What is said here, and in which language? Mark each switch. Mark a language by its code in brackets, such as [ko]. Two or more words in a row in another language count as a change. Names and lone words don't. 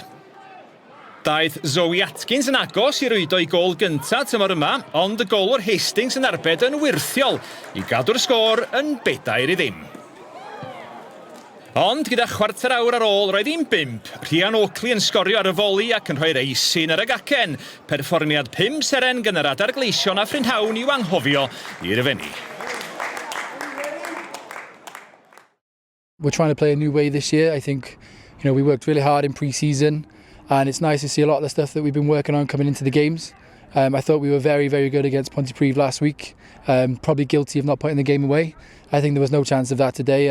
[cy] Daeth Zoe Atkins yn agos i rwydo i gol gyntaf tymor yma, ond y golwr Hastings yn arbed yn wirthiol i gadw'r sgôr yn 4-0. Ond gyda chwarter awr ar ôl roedd hi'n 5, Rhian Oakley yn sgorio ar y foli ac yn rhoi'r eisin ar y gacen. Perfformiad 5 seren gan yr adar gleision a phrynhawn i'w anghofio i'r Fenni. [en] We're trying to play a new way this year. I think, we worked really hard in pre-season. And it's nice to see a lot of the stuff that we've been working on coming into the games. I thought we were very, very good against Pontypridd last week. Probably guilty of not putting the game away. I think there was no chance of that today.